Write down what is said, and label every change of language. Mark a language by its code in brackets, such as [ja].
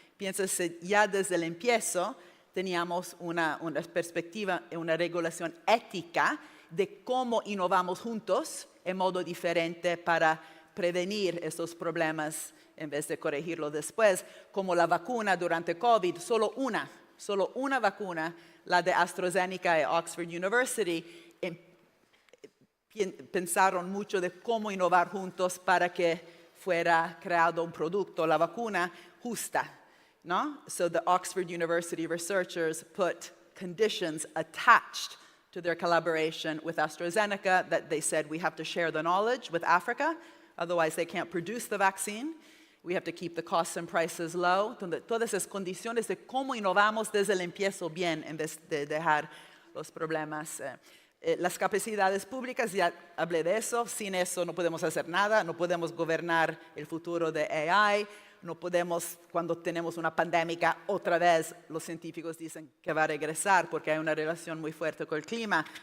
[es] Piénsase, ya desde el empiezo teníamos una perspectiva y una regulación ética de cómo innovamos juntos en modo diferente para prevenir estos problemas en vez de corregirlo después, como la vacuna durante COVID, solo una vacuna, la de AstraZeneca y Oxford University, pensaron mucho de cómo innovar juntos para que fuera creado un producto, la vacuna justa, ¿no? [en] So the Oxford University researchers put conditions attached to their collaboration with AstraZeneca that they said we have to share the knowledge with Africa, otherwise they can't produce the vaccine. We have to keep the costs and prices low. [es] Todas esas condiciones de cómo innovamos desde el empiezo bien en vez de dejar los problemas. Las capacidades públicas, ya hablé de eso, sin eso no podemos hacer nada, no podemos gobernar el futuro de AI, no podemos, cuando tenemos una pandemia, otra vez los científicos dicen que va a regresar porque hay una relación muy fuerte con el clima.